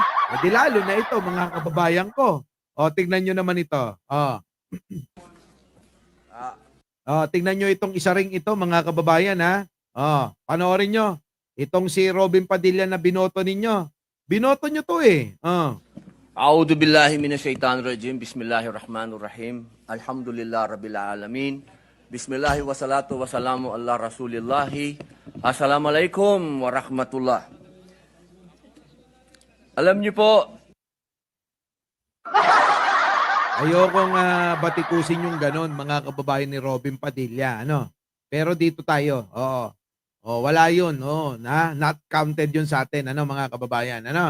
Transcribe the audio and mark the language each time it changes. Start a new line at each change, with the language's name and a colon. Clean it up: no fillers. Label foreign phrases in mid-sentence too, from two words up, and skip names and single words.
Filipino: Di lalo na ito, mga kababayan ko. Tignan nyo naman ito. Tignan nyo itong isa ring ito, mga kababayan, ha? Panoorin nyo. Itong si Robin Padilla na binoto ninyo. Binoto nyo to eh.
Arabic: أعوذ بالله من الشيطان الرجيم. بسم الله الرحمن الرحيم. الحمد لله رب العالمين. بسم الله والصلاة والسلام على رسول الله. السلام عليكم ورحمة الله.
Filipino: Alam niyo po, Ayokong batikusin yung ganon, mga kababayan ni Robin Padilla, ano? Pero dito tayo, wala yun,
English: not counted
Filipino: yun sa atin, ano, mga kababayan, ano?